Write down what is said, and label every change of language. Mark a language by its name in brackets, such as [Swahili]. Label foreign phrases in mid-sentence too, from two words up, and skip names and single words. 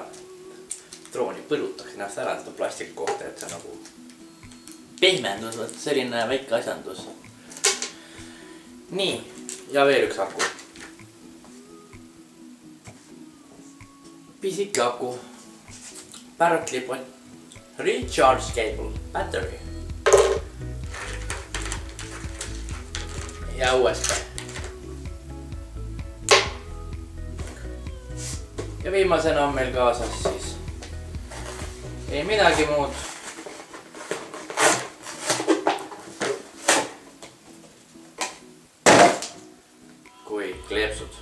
[Estonian] Drooni põlutaks ennast ära seda plastik kohta, et see nagu pehmendus, võt selline väike asjandus. Nii, ja veel 1 aku. Pisike aku. [English] Parrot Clip-on recharge cable battery. [Estonian] Ja USB. Ja viimasena on meil kaasas siis ei midagi muud. Kui kleepsud.